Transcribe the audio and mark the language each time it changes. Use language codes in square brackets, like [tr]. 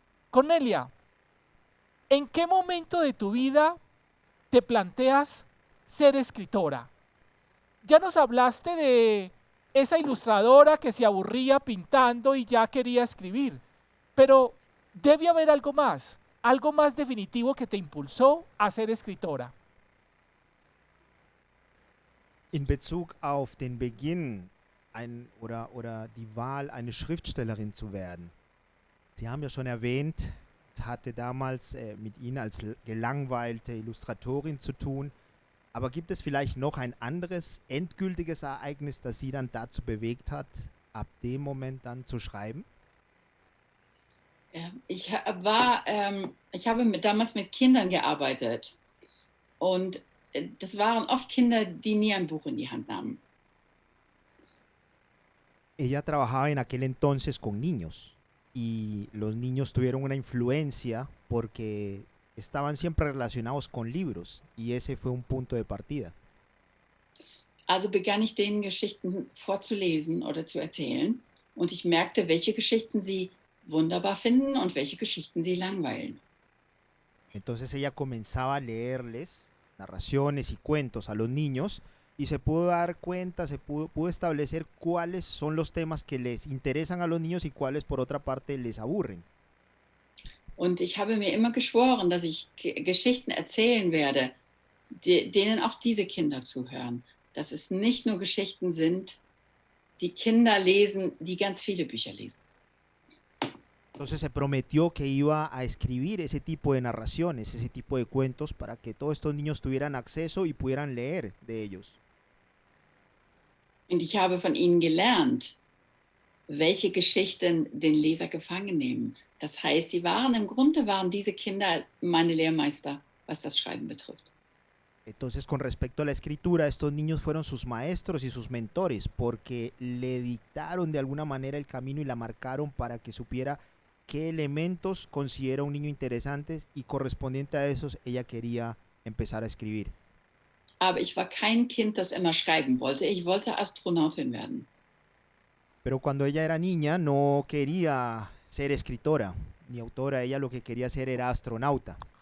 [es] Cornelia, ¿en qué momento de tu vida te planteas ser escritora? Ya nos hablaste de esa ilustradora que se aburría pintando y ya quería escribir, pero debe haber algo más definitivo que te impulsó a ser escritora. [de] In Bezug auf den Beginn oder die Wahl, eine Schriftstellerin zu werden. Sie haben ja schon erwähnt, es hatte damals mit Ihnen als gelangweilte Illustratorin zu tun. Aber gibt es vielleicht noch ein anderes endgültiges Ereignis, das Sie dann dazu bewegt hat, ab dem Moment dann zu schreiben? Ja, ich habe damals mit Kindern gearbeitet und das waren oft Kinder, die nie ein Buch in die Hand nahmen. [es] Ella trabajaba en aquel entonces con niños y los niños tuvieron una influencia porque estaban siempre relacionados con libros y ese fue un punto de partida. [de] Also begann ich denen Geschichten vorzulesen oder zu erzählen und ich merkte, welche Geschichten sie wunderbar finden und welche Geschichten sie langweilen. [es] Entonces ella comenzaba a leerles narraciones y cuentos a los niños y se pudo dar cuenta, pudo establecer cuáles son los temas que les interesan a los niños y cuáles por otra parte les aburren. [de] Und ich habe mir immer geschworen, dass ich Geschichten erzählen werde, denen auch diese Kinder zuhören. Dass es nicht nur Geschichten sind, die Kinder lesen, die ganz viele Bücher lesen. [es] Entonces se prometió que iba a escribir ese tipo de narraciones, ese tipo de cuentos para que todos estos niños tuvieran acceso y pudieran leer de ellos. [de] Und ich habe von ihnen gelernt, welche Geschichten den Leser gefangen nehmen. Das heißt, im Grunde waren diese Kinder meine Lehrmeister, was das Schreiben betrifft. [es] Entonces, con respecto a la escritura, estos niños fueron sus maestros y sus mentores porque le dictaron de alguna manera el camino y la marcaron para que supiera qué elementos considera un niño interesantes y correspondiente a esos ella quería empezar a escribir. [de] Aber ich war kein Kind, das immer schreiben wollte. Ich wollte Astronautin werden. [es] Pero cuando ella era niña no quería ser escritora ni autora, ella lo que quería ser era astronauta.